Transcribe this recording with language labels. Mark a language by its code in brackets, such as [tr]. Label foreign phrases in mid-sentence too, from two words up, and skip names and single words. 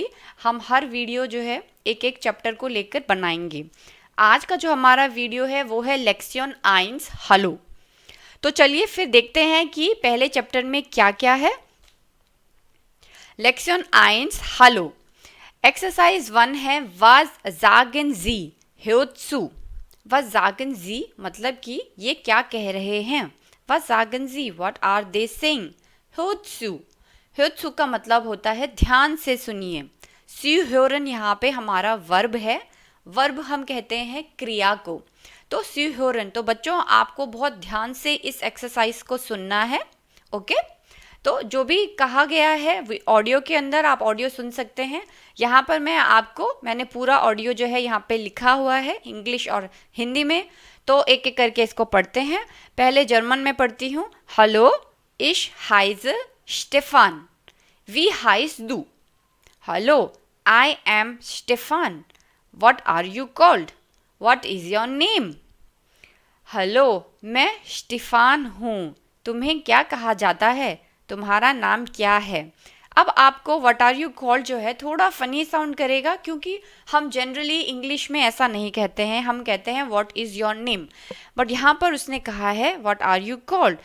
[hi] हम हर वीडियो जो है एक एक चैप्टर को लेकर बनाएंगे। आज का जो हमारा वीडियो है वो है लेक्शन 1 हेलो। तो चलिए फिर देखते हैं कि पहले चैप्टर में क्या क्या है। लेक्शन 1 हेलो। एक्सरसाइज 1 है [de] was sagen Sie hört zu। was sagen Sie [hi] मतलब कि ये क्या कह रहे हैं। [de] was sagen Sie [en] what are they saying। [de] hört zu, hört zu [hi] का मतलब होता है ध्यान से सुनिए। zuhören यहाँ पे हमारा वर्ब है। वर्ब हम कहते हैं क्रिया को। तो zuhören, तो बच्चों आपको बहुत ध्यान से इस एक्सरसाइज को सुनना है। ओके, तो जो भी कहा गया है ऑडियो के अंदर आप ऑडियो सुन सकते हैं। यहाँ पर मैंने पूरा ऑडियो जो है यहाँ पे लिखा हुआ है इंग्लिश और हिंदी में। तो एक एक करके इसको पढ़ते हैं। पहले जर्मन में पढ़ती हूँ। [de] हेलो, ich heiße Stefan। Wie heißt du? Hallo, [en] I am Stefan। What are you called? What is your name? [hi] हेलो, मैं स्टीफान हूँ। तुम्हें क्या कहा जाता है? तुम्हारा नाम क्या है? अब आपको [en] What are you called [hi] जो है थोड़ा फनी साउंड करेगा, क्योंकि हम जनरली इंग्लिश में ऐसा नहीं कहते हैं। हम कहते हैं [en] What is your name. [hi] बट यहाँ पर उसने कहा है [en] What are you called.